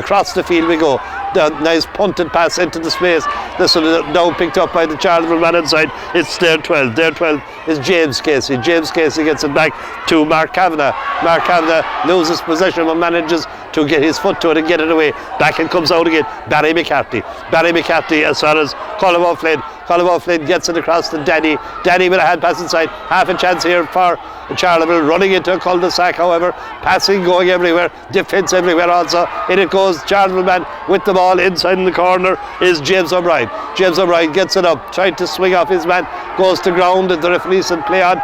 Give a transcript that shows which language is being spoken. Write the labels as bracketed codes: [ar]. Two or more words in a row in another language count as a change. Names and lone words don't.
[en] Across the field we go. The nice punted pass into the space. This one is now picked up by the Charleville man inside. It's their 12. Their 12 is James Casey. James Casey gets it back to Mark Kavanagh. Mark Kavanagh loses possession but manages to get his foot to it and get it away. Back it comes out again. Barry McCarthy. Barry McCarthy as far as Colm O'Flynn. Colm O'Flynn gets it across to Danny. Danny with a hand pass inside. Half a chance here for Charleville, running into a cul-de-sac, however, passing, going everywhere, defence everywhere also. In it goes, Charleville man with the ball inside in the corner is James O'Brien. James O'Brien gets it up, tried to swing off his man, goes to ground, and the referee said play on.